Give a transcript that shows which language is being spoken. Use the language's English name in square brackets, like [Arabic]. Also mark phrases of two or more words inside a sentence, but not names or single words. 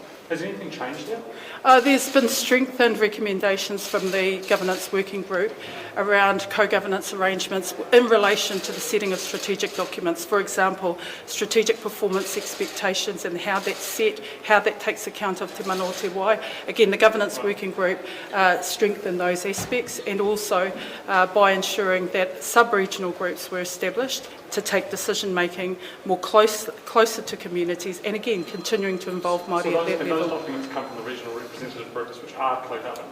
[English] Has anything changed there? There's been strengthened recommendations from the governance working group around co-governance arrangements in relation to the setting of strategic documents. For example, strategic performance expectations and how that's set, how that takes account of [Māori] te mana o te wai. [English] Again, the governance working group strengthened those aspects, and also by ensuring that sub-regional groups were established to take decision-making more closer to communities, and again, continuing to involve Māori at that level. Those documents come from the regional representative groups, which are co-governed.